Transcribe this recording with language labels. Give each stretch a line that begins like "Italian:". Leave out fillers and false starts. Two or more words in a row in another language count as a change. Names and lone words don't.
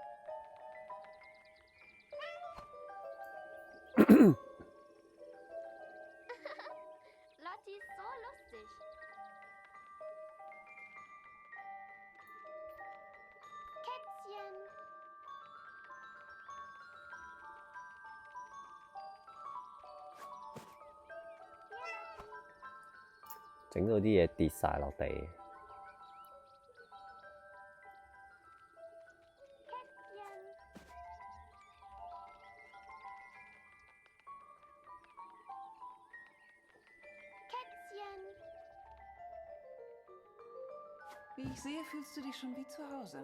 German: Lotti ist so lustig. Kätzchen. Hier, Lotti.
Cantonese: 整到啲嘢跌晒落地。
German: Kätzchen. Wie ich sehe, fühlst du dich schon wie zu Hause.